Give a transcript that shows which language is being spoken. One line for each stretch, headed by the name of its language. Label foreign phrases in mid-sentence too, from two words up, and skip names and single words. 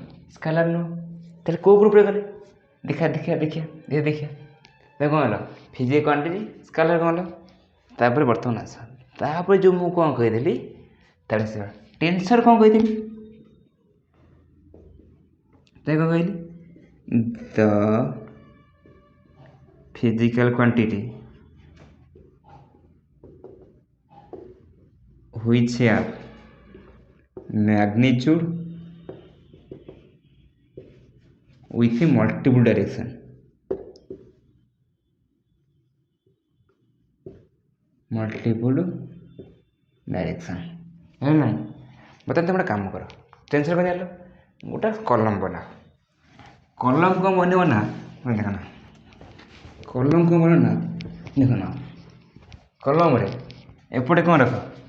Odia: ସ୍କାଲାର ନୁହଁ। ତାହେଲେ କେଉଁ ଗ୍ରୁପ୍ରେ ଗଲେ? ଦେଖିବା କ'ଣ ହେଲା?
English: physical quantity scalar
Odia: କ'ଣ ହେଲା? ତାପରେ ବର୍ତ୍ତମାନ ଆସ, ତାପରେ ଯେଉଁ ମୁଁ କ'ଣ କହିଥିଲି, ତାପରେ ସେ ଟେନ୍ସର କ'ଣ କହିଥିଲି? ତାକୁ କ'ଣ କହିଲି?
English: ଦ physical quantity which have magnitude with a multiple direction।
Odia: ହେଲା ନାହିଁ? ବର୍ତ୍ତମାନ ତୁମେ ଗୋଟେ କାମ କର, ଟେନ୍ସର କ'ଣ ଜାଣିଲ? ଗୋଟେ କଲମ ବନାଅ। କଲମ କ'ଣ ବନେଇବ ନା, ଦେଖ ନା, କଲମ କ'ଣ ବନେଇବ ନା, ଦେଖ ନା, କଲମରେ ଏପଟେ କ'ଣ ରଖ?